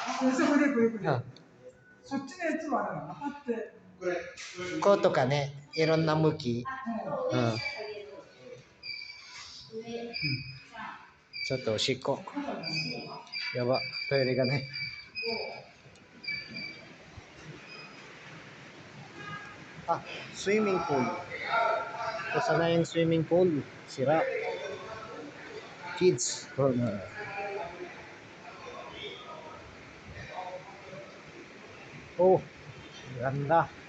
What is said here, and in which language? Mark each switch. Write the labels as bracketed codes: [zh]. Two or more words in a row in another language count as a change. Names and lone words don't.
[ja] そっちのやつはあれだなって。こうとかね、いろんな向き。うん。ちょっとおしっこ。やば、トイレがね。 [en] Ah, swimming pool. [tl] Ito sana yung [en] swimming pool. Sira. Kids corner. [tl] Oh, ganda.